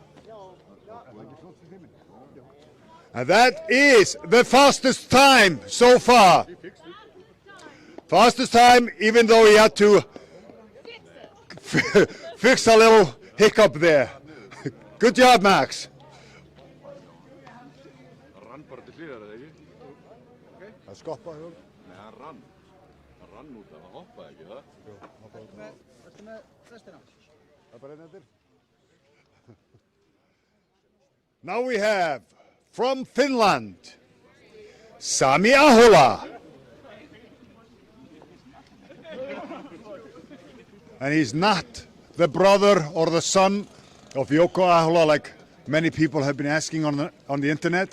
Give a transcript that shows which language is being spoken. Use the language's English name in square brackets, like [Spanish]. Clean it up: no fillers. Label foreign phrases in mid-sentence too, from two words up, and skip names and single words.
[English] And that is the fastest time so far. Fastest time, even though he had to fix a little hiccup there. Good job, Max. [Icelandic] Rann bara til hliðar, eða ekki? Að skoppa. Nei, hann rann. Hann rann út af, hann hoppaði ekki, það? Varstu með restina? [English] Now we have, from Finland, Sami Ahola. And he's not the brother or the son of Yoko Ahola, like many people have been asking on the internet.